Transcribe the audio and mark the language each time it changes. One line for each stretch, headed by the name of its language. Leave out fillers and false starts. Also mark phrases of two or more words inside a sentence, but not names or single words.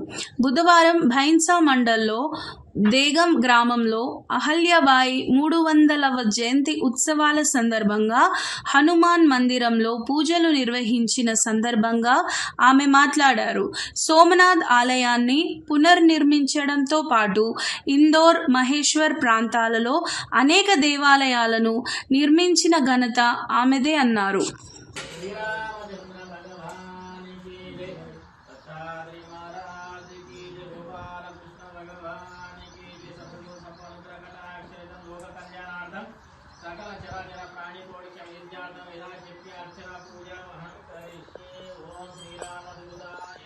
Telugu: బుధవారం బైన్సా మండల్లో దేగం గ్రామంలో అహల్యాబాయి 300వ జయంతి ఉత్సవాల సందర్భంగా హనుమాన్ మందిరంలో పూజలు నిర్వహించిన సందర్భంగా ఆమె మాట్లాడారు. సోమనాథ్ ఆలయాన్ని పునర్నిర్మించడంతో పాటు ఇందోర్, మహేశ్వర్ ప్రాంతాలలో అనేక దేవాలయాలను నిర్మించిన ఘనత ఆమెదే అన్నారు.
Sanskrit: सकल चराचर प्राणी कोटि विद्यार्थम यदा चित्ते अर्चना पूजा महं करिष्ये ओम श्री राम दूताय